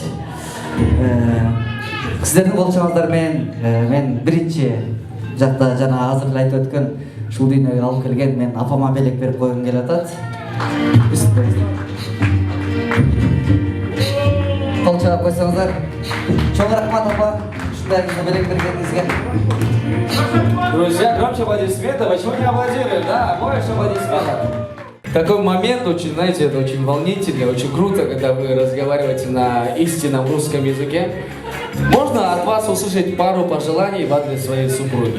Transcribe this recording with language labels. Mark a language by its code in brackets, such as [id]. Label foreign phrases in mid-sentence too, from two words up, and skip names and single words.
[ky] Сиздердин колчоңуздар менен мен биринчи жакта жана азыр эле айтып өткөн ушул дүйнөгө алып келген мен апама белек берип койгум келип атат. Кол чаап койсоңуздар. Чоң рахмат апа, ушундай белек бергениңизге. [ru] Друзья, громче аплодисменты. Почему не аплодируют? Да, больше аплодисментов. Такой момент очень, знаете, это очень волнительно, очень круто, когда вы разговариваете на истинном русском языке. Можно от вас услышать пару пожеланий в адрес своей супруги?